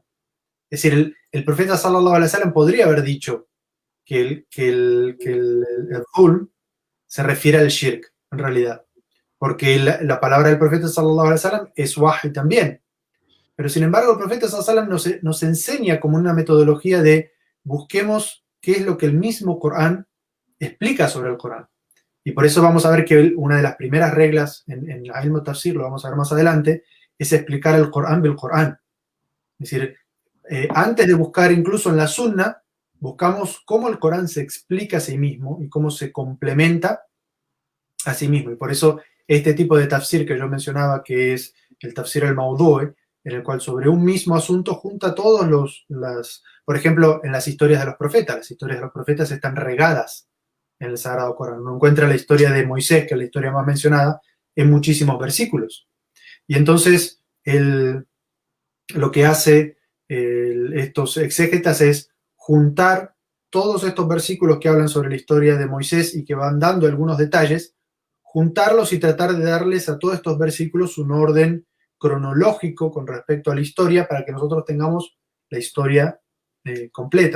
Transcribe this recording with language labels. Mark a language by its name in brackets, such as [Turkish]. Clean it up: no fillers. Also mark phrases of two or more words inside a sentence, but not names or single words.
[Spanish] Es decir, el profeta [Arabic] صلى الله عليه وسلم [Spanish] podría haber dicho que el zulm se refiere al shirk, en realidad, porque la palabra del profeta [Arabic] صلى الله عليه وسلم [Spanish] es wahy también. Pero sin embargo, el profeta [Arabic] صلى الله عليه وسلم [Spanish] nos enseña como una metodología de busquemos qué es lo que el mismo Corán explica sobre el Corán. Y por eso vamos a ver que una de las primeras reglas en el [Arabic] علم تفسير, [Spanish] lo vamos a ver más adelante, es explicar el Corán bil Corán. Es decir, antes de buscar incluso en la Sunna, buscamos cómo el Corán se explica a sí mismo y cómo se complementa a sí mismo. Y por eso este tipo de tafsir que yo mencionaba, que es el [Arabic] تفسير الموضوعي, [Spanish] en el cual sobre un mismo asunto junta todos por ejemplo, en las historias de los profetas están regadas en el Sagrado Corán. Uno encuentra la historia de Moisés, que es la historia más mencionada, en muchísimos versículos. Y entonces, lo que hace estos exégetas es juntar todos estos versículos que hablan sobre la historia de Moisés y que van dando algunos detalles, juntarlos y tratar de darles a todos estos versículos un orden cronológico con respecto a la historia para que nosotros tengamos la historia completa.